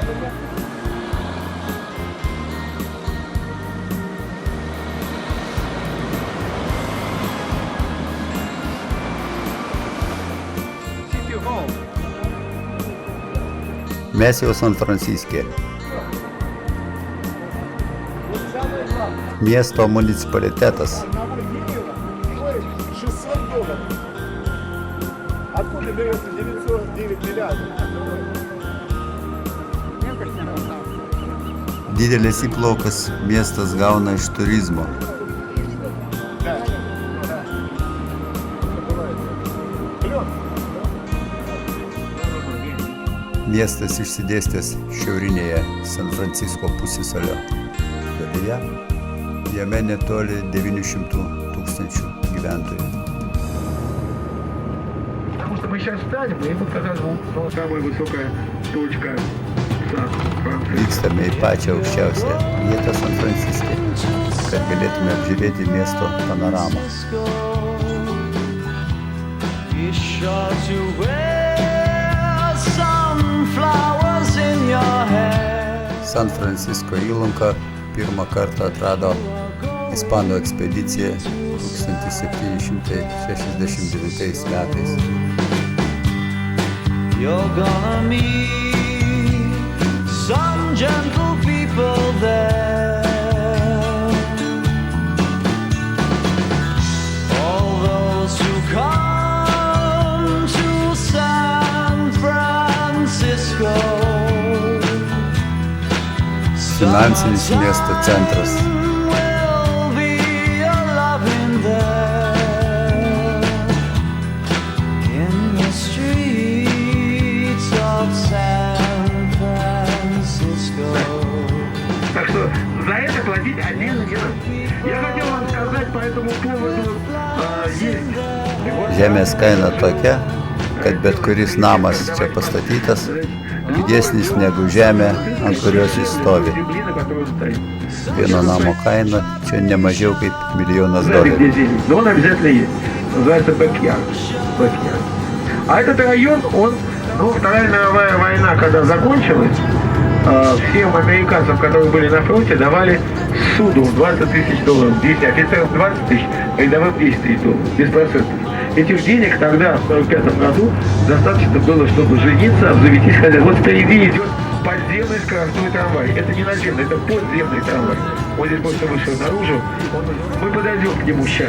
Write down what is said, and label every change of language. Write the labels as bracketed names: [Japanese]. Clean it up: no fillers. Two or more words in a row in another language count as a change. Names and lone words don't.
[Lithuanian] Mes jau San Franciske. Miesto municipalitetas. [Russian] Откуда берется 909 миллиардов? [Lithuanian] Didelis įplaukas miestas gauna iš turizmo. Miestas išsidėstęs šiaurinėje San Francisko pusiasalio dalyje. Jame netoli 900 000 gyventojų. [Russian] Мы сейчас встанем, и вот как раз самая высокая точка Сан-Франциско. [Lithuanian] Vykstame į pačią aukščiausią vietą San Franciske, kad galėtume apžiūrėti miesto panoramą. San Francisko įlanką pirmą kartą atrado ispanų ekspedicija 1769 metais. [English] You're gonna meet some gentle people there. All those who come to San Francisco. [Lithuanian] Finansinis miesto centras. [English] Will be a loving there in the streets of San Francisco. [Russian] Так что за это платить отдельно дело. Я хотел вам сказать по этому поводу, есть... [Lithuanian] Žemės kaina tokia, kad bet kuris namas čia pastatytas pigesnis negu žemė, ant kurios jis stovi. Vieno namo kaina čia ne mažiau kaip $1 000 000. [Russian] Но он обязательно есть. Называется Бэк-Ярд. А этот район, он, Вторая мировая война, когда закончилась, всем американцам, которые были на фронте, давали суду $20 000, 10 офицеров 20 000, рядовым 10 000 $, без процентов. Этих денег тогда, в 1945 году, достаточно было, чтобы жениться, обзавестись хозяином. Вот впереди идет подземный скоростной трамвай. Это не наземный, это подземный трамвай. Он здесь просто вышел наружу. Мы подойдем к нему сейчас.